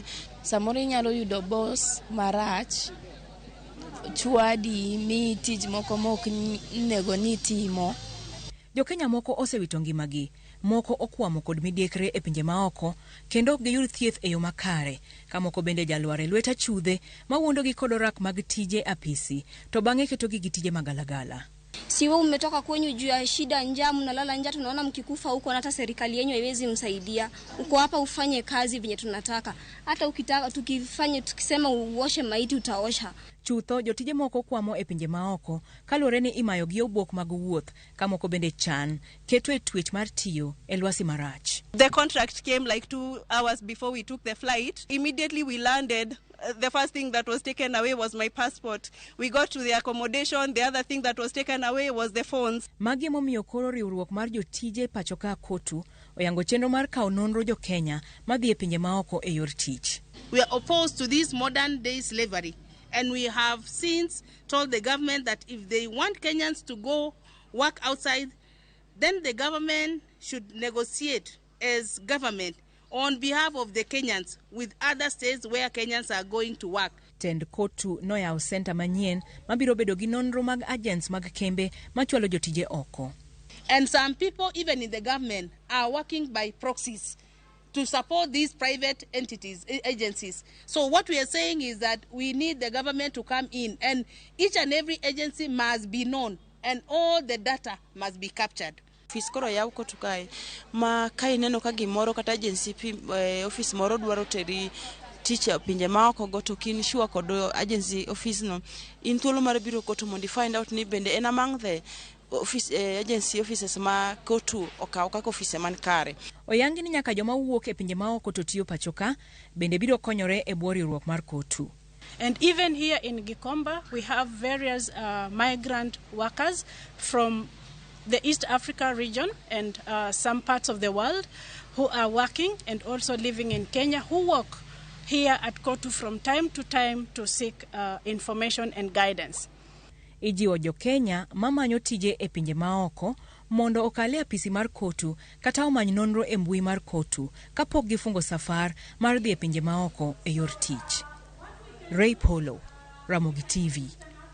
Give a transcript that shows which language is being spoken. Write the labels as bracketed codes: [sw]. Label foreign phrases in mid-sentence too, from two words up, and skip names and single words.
[luo] Samoro nyalo yudo boss marach chwadi mi tij moko mok nego ni timo. Jokenya moko osewito ngimagi, moko okwamo kod midiekre e pinje maoko kendo giyud thieth e yo makare, ka moko bende jalware lweta chudhe mawuondogi kod orak mag tije apisi to bang'e ketogi gi tije magalagala. [sw] Siwe umetoka kwenyu juu ya shida, njaa, mnalala njaa, tunaona mkikufa huko na hata serikali yenu haiwezi msaidia. Uko hapa ufanye kazi venye tunataka. Hata ukitaka tukisema uoshe maiti utaosha. [luo] Chutho jotije moko kwamo e pinje maoko kaluwore ni imayo gi obok mag wuoth, ka moko bende chan keto e twech mar tiyo e lwasi marach. [en] The contract came like 2 hours before we took the flight. Immediately we landed. The first thing that was taken away was my passport. We got to the accommodation. The other thing that was taken away was the phones. [luo] Magi momiyo koro riwruok mar jotije pachoka COTU oyango chenro mar kawo nonro jokenya madhi e pinje maoko e yor tich. [en] We are opposed to this modern day slavery, and we have since told the government that if they want Kenyans to go work outside, then the government should negotiate as government on behalf of the Kenyans with other states where Kenyans are going to work. [luo] Tend COTU noyawo senta manyien mabiro bedo gi nonro mag agents mag kembe machwalo jotije oko. [en] And some people even in the government are working by proxies to support these private entities, agencies. So what we are saying is that we need the government to come in, and each and every agency must be known and all the data must be captured. [luo] Office koro yaw COTU kae ma kai neno ka gimoro kata [en] agency office [luo] moro dwaro teri tich e pinje maoko go to kin sure kod [en] agency office [luo] no in thuolo mar biro COTU mondo [en] find out [luo] ni bende en [en] among the office agency offices [luo] ma COTU okaw kaka office man kare. Oyangi ni nyaka joma wuok e pinje maoko to tiyo pachoka bende biro konyore e bwo riwruok mar COTU. [en] And even here in Gikomba we have various migrant workers from the East Africa region and some parts of the world who are working and also living in Kenya, who work here at COTU from time to time to seek information and guidance. [luo] Ijiwo jokenya mamanyo tije e pinje maoko mondo okale apisi mar COTU kata omany nonro e mbui mar COTU kapok gifungo safar mar dhi e pinje maoko e yor tich. Ray Polo, Ramogi TV.